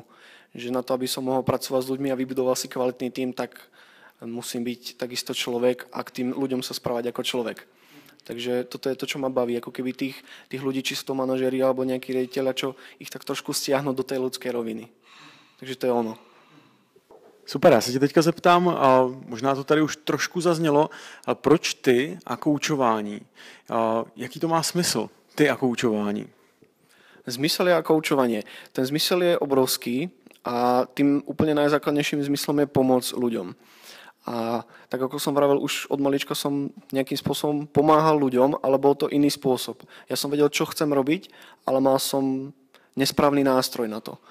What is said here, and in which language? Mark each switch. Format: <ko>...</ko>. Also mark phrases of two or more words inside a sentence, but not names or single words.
<sk>Že na to, aby som mohol pracovať s ľuďmi a vybudoval si kvalitný tím, tak musím byť takisto človek a k tým ľuďom sa správať ako človek. Takže toto je to, čo ma baví, ako keby tých ľudí, či sú to manažéri alebo nejakí riaditeľia, čo ich tak trošku stiahnu do tej ľudskej roviny. Takže to je ono.</sk> <cs>Super, já se tě teďka zeptám, a možná to tady už trošku zaznělo, ale proč ty a koučování? Jaký to má smysl, ty a koučování?</cs> <sk>Zmysel je a koučovanie. Ten zmysel je obrovský a tým úplne najzákladnejším zmyslom je pomoc ľuďom. A tak ako som vravel, už od malička som nejakým spôsobom pomáhal ľuďom, ale bol to iný spôsob. Ja som vedel, čo chcem robiť, ale mal som nesprávny nástroj na to.</sk>